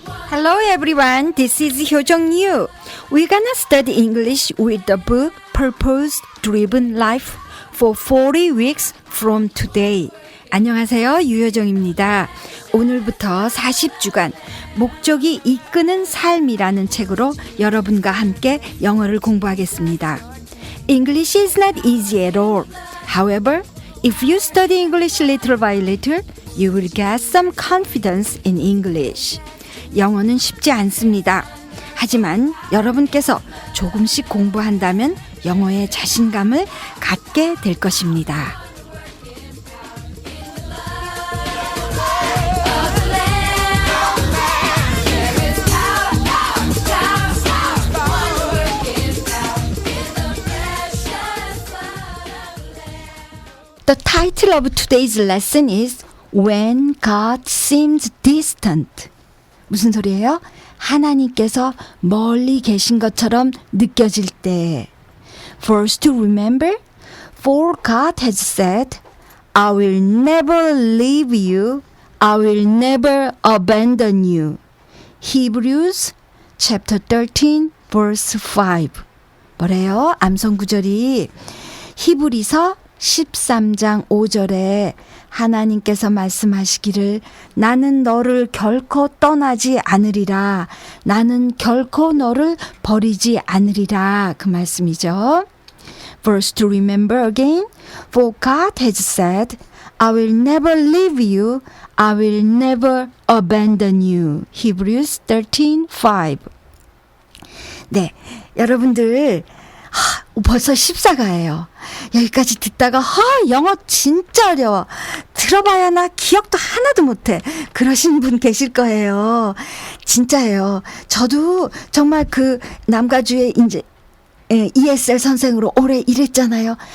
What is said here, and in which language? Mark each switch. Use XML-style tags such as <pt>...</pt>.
<en>Hello everyone, this is Hyojong Yu. We're gonna study English with the book Purpose Driven Life for 40 weeks from today.</en> <ko>안녕하세요, 유효정입니다. 오늘부터 40주간 목적이 이끄는 삶이라는 책으로 여러분과 함께 영어를 공부하겠습니다.</ko> <en>English is not easy at all. However, if you study English little by little, you will get some confidence in English.</en> <ko>영어는 쉽지 않습니다. 하지만 여러분께서 조금씩 공부한다면 영어에 자신감을 갖게 될 것입니다.</ko> <en>The title of today's lesson is When God Seems Distant.</en> <ko>무슨 소리예요? 하나님께서 멀리 계신 것처럼 느껴질 때.</ko> <en>First to remember, for God has said, I will never leave you, I will never abandon you. Hebrews chapter 13 verse 5.</en> <ko>뭐래요? 암송 구절이 히브리서 13장 5절에 하나님께서 말씀하시기를 나는 너를 결코 떠나지 않으리라. 나는 결코 너를 버리지 않으리라. 그 말씀이죠.</ko> <en>Verse to remember again. For God has said, I will never leave you. I will never abandon you. Hebrews 13:5.</en> <ko>네, 여러분들 벌써 14가예요. 여기까지 듣다가 영어 진짜 어려워. 들어봐야 나 기억도 하나도 못해. 그러신 분 계실 거예요. 진짜예요. 저도 정말 그 남가주의 이제 ESL 선생으로 오래 일했잖아요.</ko>